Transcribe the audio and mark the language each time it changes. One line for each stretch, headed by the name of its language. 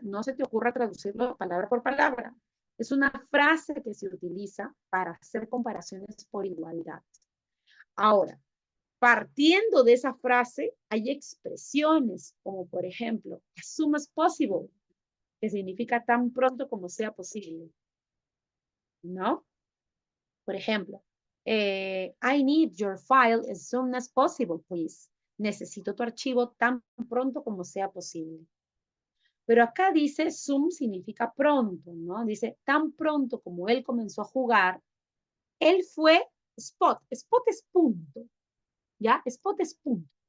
Spanish: No se te ocurra traducirlo palabra por palabra. Es una frase que se utiliza para hacer comparaciones por igualdad. Ahora, partiendo de esa frase, hay expresiones como, por ejemplo,
English: as soon as possible,
Spanish: que significa tan pronto como sea posible, ¿no? Por ejemplo,
English: I need your file as soon as possible, please.
Spanish: Necesito tu archivo tan pronto como sea posible. Pero acá dice soon significa pronto, ¿no? Dice tan pronto como él comenzó a jugar, él fue spot. Spot es punto, ¿ya? Spot es punto.